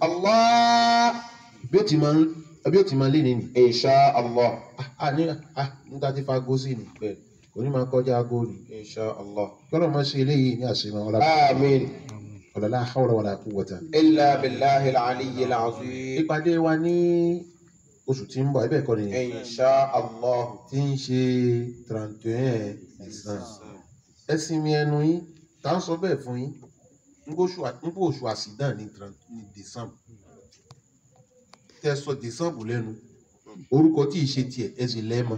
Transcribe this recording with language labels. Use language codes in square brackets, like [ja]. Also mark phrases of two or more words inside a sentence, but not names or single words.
[yo] bí ó ti máa lé ní ni. [ar] إن شاء الله. [yo] nígbà tí fagbó sí ni òní máa kọjá aago ni. [ar] إن شاء الله. [yo] kọ́lọ̀ máa ṣe eléyìí ní àṣemọ́ ọlá. àmín. [ar] لا حول ولا قوة. إلا بالله العلي العظيم. [yo] ìpàdé wa ní oṣù tí ń bọ̀ ẹ̀bẹ̀ kọ́ nìyẹn. [ar] إن شاء الله. [yo] tí ń ṣe 31 ẹ̀sán. ẹ̀sìn mi ẹnu yín tá ń sọ bẹ́ẹ̀ fún yín nígbà oṣù àsìdán ní December. tẹ́ sọ December lẹ́nu orúkọ tí ì ṣe tiẹ̀ ẹ sì lẹ́ẹ̀mọ́.